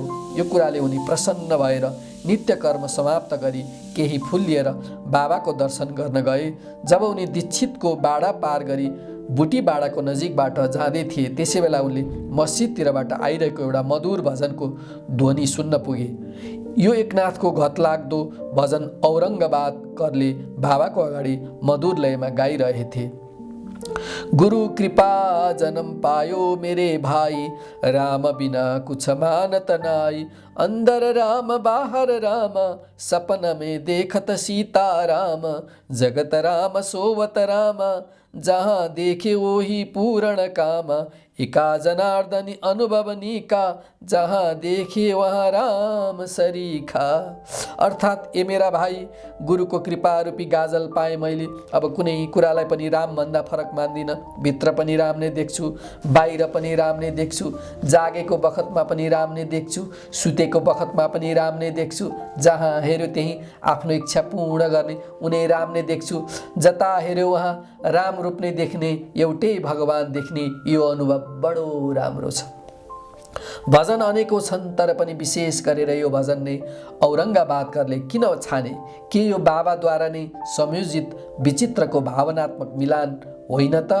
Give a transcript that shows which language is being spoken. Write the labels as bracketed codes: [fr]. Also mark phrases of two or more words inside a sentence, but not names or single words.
[ne] यो कुराले उनी प्रसन्न भएर नित्य कर्म समाप्त गरी केही फुल लिएर बाबाको दर्शन गर्न गए। जब उनी दीक्षितको बाडा पार गरी बुटी बाडाको नजिकबाट जाँदै थिए त्यसै बेला उनले मस्जिदतिरबाट आइरहेको एउटा मधुर भजनको ध्वनि सुन्न पुगे। यो एकनाथको घतलाग्दो भजन औरङ्गाबाद करले बाबाको अगाडि मधुर लयमा गाइरहेथे। [hi] गुरु कृपा जन्म पायो मेरे भाई, राम बिना कुछ मानत नाई। अंदर राम बाहर राम, सपन में देखत सीता राम। जगत राम सोवत राम, जहाँ देखे वही पूर्ण काम। एका जनार्दनी अनुभव निका, जहाँ देखे वहाँ राम सरीखा। [ne] अर्थात् ए मेरा भाइ, गुरुको कृपा रूपी गाजल पाएँ मैले। अब कुनै कुरालाई पनि राम भन्दा फरक मान्दिनँ। भित्र पनि राम नै देख्छु, बाहिर पनि राम नै देख्छु, जागेको बखतमा पनि राम नै देख्छु, सुतेको बखतमा पनि राम नै देख्छु। जहाँ हेऱ्यो त्यहीँ आफ्नो इच्छा पूर्ण गर्ने उनी राम नै देख्छु। जता हेऱ्यो वहाँ राम रूप नै देख्ने, एउटै भगवान देख्ने, यो अनुभव बडो राम्रो छ। भजन अनेकौं छन्, तर पनि विशेष गरेर यो भजन नै औरङ्गाबादकरले किन छाने? के यो बाबाद्वारा नै संयोजित विचित्रको भावनात्मक मिलान होइन त?